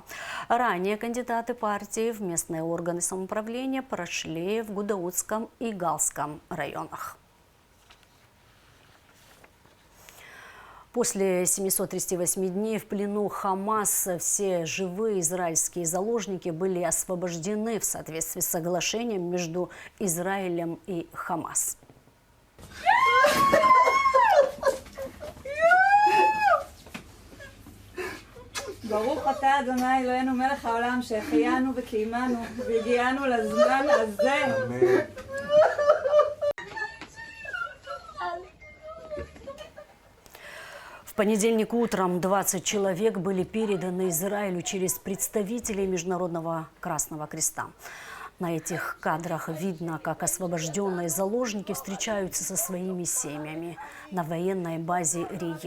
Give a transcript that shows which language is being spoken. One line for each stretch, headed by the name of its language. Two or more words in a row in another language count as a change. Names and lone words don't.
Russian: Ранее кандидаты партии в местные органы самоуправления прошли в Гудаутском и Галском районах. После 738 дней в плену Хамас все живые израильские заложники были освобождены в соответствии с соглашением между Израилем и Хамас.
Hebrew: ברוך אתה אדוני אלוהינו מלך העולם שהחיינו וקיימנו והגיענו לזמן הזה.
Russian: В понедельник утром 20 человек были переданы Израилю через представителей Международного Красного Креста. На этих кадрах видно, как освобожденные заложники встречаются со своими семьями на военной базе Риил.